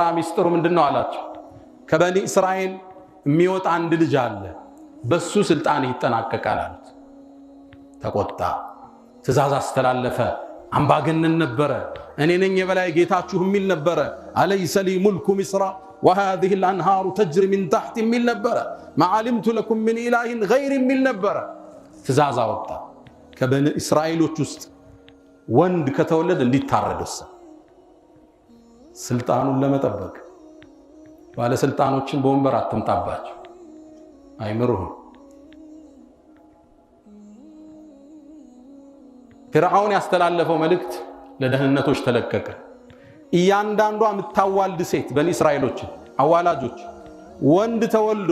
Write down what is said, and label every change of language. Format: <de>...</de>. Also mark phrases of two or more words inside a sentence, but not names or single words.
<am>ሚስጥሩ ምንድነው አላቸው። ከበኒ እስራኤል የሚወጣ አንድ ልጅ አለ፣ በሱ ስልጣን ይጠናቀቃል አሉት። ተቆጣ። ትእዛዝ አስተላለፈ። አምባገነን ነበረ። እኔ ነኝ የበላይ ጌታችሁ የሚል ነበረ።</am> <ar>أليس لي ملك مصر وهذه الانهار تجري من تحت</ar> <am>የሚል ነበረ።</am> <ar>ما علمت لكم من اله غير</ar> <am>የሚል ነበረ። ትእዛዝ አወጣ። ከበኒ እስራኤሎች ውስጥ ወንድ ከተወለደ እንዲታረድ ስልጣኑን ለመጠበቅ ባለስልጣኖችን በወንበር አትምጣባቸው፣ አይምሩህም። ፍርዓውን ያስተላለፈው መልእክት ለደህንነቶች ተለቀቀ። እያንዳንዷ የምታዋልድ ሴት በኒ እስራኤሎች አዋላጆች ወንድ ተወልዶ</am>